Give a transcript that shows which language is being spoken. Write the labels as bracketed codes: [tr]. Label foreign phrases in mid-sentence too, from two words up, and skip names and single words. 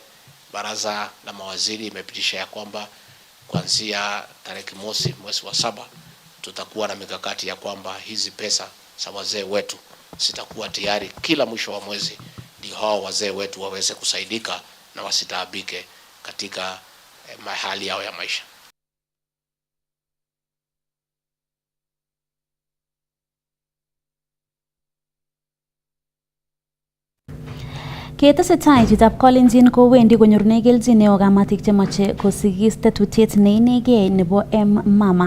[sw] Baraza la mawaziri imepitisha ya kwamba kuanzia tarehe mosi mwezi wa 7 tutakuwa na mikakati ya kwamba hizi pesa za wazee wetu zitakuwa tayari kila mwisho wa mwezi, ndio hao wazee wetu waweze kusaidika na wasitaabike katika hali yao ya maisha. [kln] Ketesetai chitab Kalenjin kowendi konyorune kelchin neo kamatik chemache kosigis tetutiet neinegei nebo M-Mama.